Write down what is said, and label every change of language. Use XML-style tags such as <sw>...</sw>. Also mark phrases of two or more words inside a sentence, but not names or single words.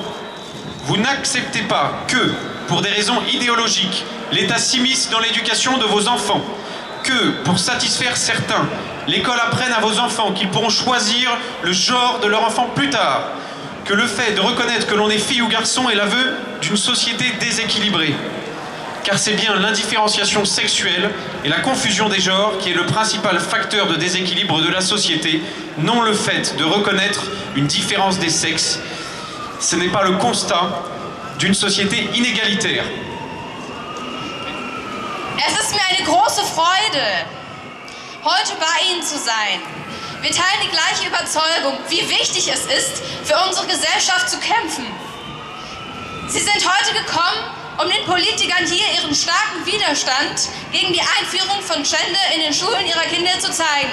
<fr>Vous n'acceptez pas que, pour des raisons idéologiques, l'État s'immisce dans l'éducation de vos enfants, que, pour satisfaire certains, l'école apprenne à vos enfants qu'ils pourront choisir le genre de leur enfant plus tard, que le fait de reconnaître que l'on est fille ou garçon est l'aveu d'une société déséquilibrée. Car c'est bien l'indifférenciation sexuelle et la confusion des genres qui est le principal facteur de déséquilibre de la société, non le fait de reconnaître une différence des sexes. Ce n'est pas le constat d'une société inégalitaire.</fr> <de>Es ist mir eine große Freude, heute bei Ihnen zu sein. Wir teilen die gleiche Überzeugung, wie wichtig es ist, für unsere Gesellschaft zu kämpfen. Sie sind heute gekommen, um den Politikern hier ihren starken Widerstand gegen die Einführung von Gender in den Schulen ihrer Kinder zu zeigen.</de>